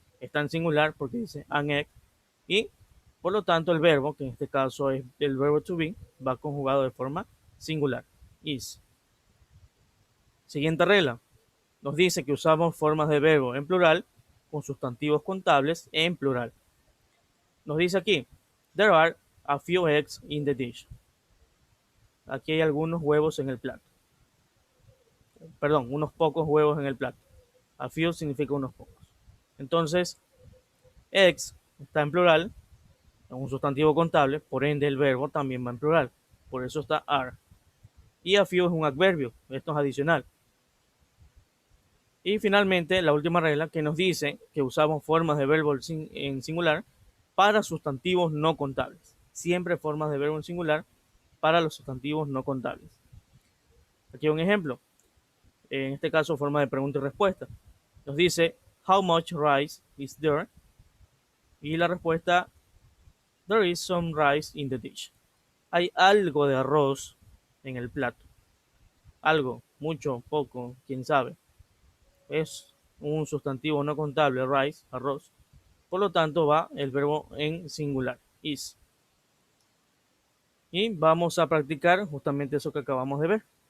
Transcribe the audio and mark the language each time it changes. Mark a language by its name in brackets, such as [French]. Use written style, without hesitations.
[Spanish] Está en singular porque dice an egg. Y por lo tanto el verbo, que en este caso es el verbo to be, va conjugado de forma singular. Is. Siguiente regla. Nos dice que usamos formas de verbo en plural con sustantivos contables en plural. Nos dice aquí, [English] there are a few eggs in the dish. [Spanish] Aquí hay algunos huevos en el plato. Perdón, unos pocos huevos en el plato. A few significa unos pocos. Entonces, eggs está en plural, es un sustantivo contable, por ende el verbo también va en plural. Por eso está are. Y a few es un adverbio, esto es adicional. Y finalmente, la última regla que nos dice que usamos formas de verbo en singular para sustantivos no contables. Siempre formas de verbo en singular para los sustantivos no contables. Aquí hay un ejemplo. En este caso, forma de pregunta y respuesta. Nos dice, [English] how much rice is there? [Spanish] Y la respuesta, [English] there is some rice in the dish. [Spanish] Hay algo de arroz en el plato. Algo, mucho, poco, quién sabe. Es un sustantivo no contable, rice, arroz. Por lo tanto, va el verbo en singular, is. Y vamos a practicar justamente eso que acabamos de ver.